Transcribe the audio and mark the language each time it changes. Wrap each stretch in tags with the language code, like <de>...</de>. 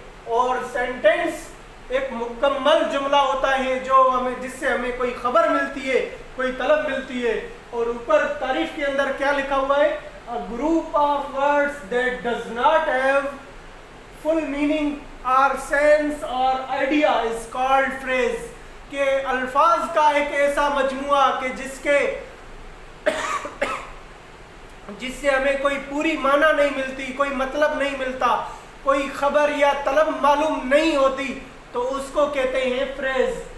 <ur>اور سینٹینس ایک مکمل جملہ ہوتا ہے جو جس سے ہمیں کوئی خبر ملتی ہے، کوئی طلب ملتی ہے. اور اوپر تعریف کے اندر کیا لکھا ہوا ہے؟</ur> <en>A group of words that does not have full meaning or sense or idea is called phrase.</en> <ur>کہ الفاظ کا ایک ایسا مجموعہ کہ جس سے ہمیں کوئی پوری معنی نہیں ملتی، کوئی مطلب نہیں ملتا، کوئی خبر یا طلب معلوم نہیں ہوتی، تو اس کو کہتے ہیں فریز.</ur>